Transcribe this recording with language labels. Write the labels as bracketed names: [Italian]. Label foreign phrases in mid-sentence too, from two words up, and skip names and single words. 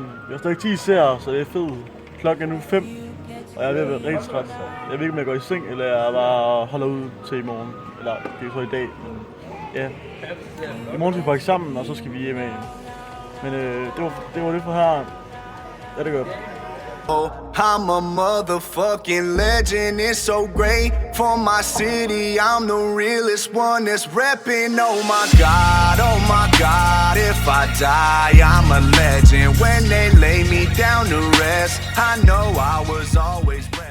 [Danish] Jeg har stadig 10 serier, så det er fedt. Klokken er nu 5, og jeg er ved at være rigtig træt. Jeg ved ikke, om jeg går i seng, eller jeg bare holder ud til i morgen. Eller det er så i dag, men ja. I morgen skal vi pakke sammen, og så skal vi hjem af. Men det var det for her. Ja, det er godt. [English] I'm a motherfucking legend, it's so great for my city. I'm the realest one that's reppin'. Oh my god, if I die, I'm a legend. When they lay me down to rest, I know I was always